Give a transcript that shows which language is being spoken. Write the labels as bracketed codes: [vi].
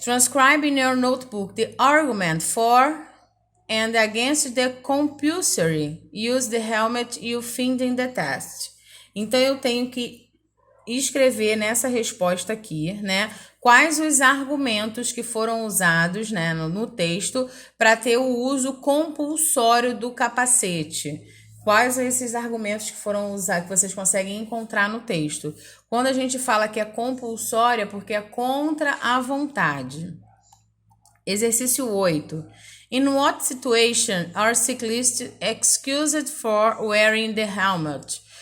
[en] Transcribe in your notebook the argument for and against the compulsory use the helmet you find in the test. [pt] Então, eu tenho que escrever nessa resposta aqui, né? Quais os argumentos que foram usados, né, no texto para ter o uso compulsório do capacete. Quais são esses argumentos que foram usados, que vocês conseguem encontrar no texto? Quando a gente fala que é compulsória, porque é contra a vontade. Exercício 8. [en] In what situation are cyclists excused for wearing the helmet?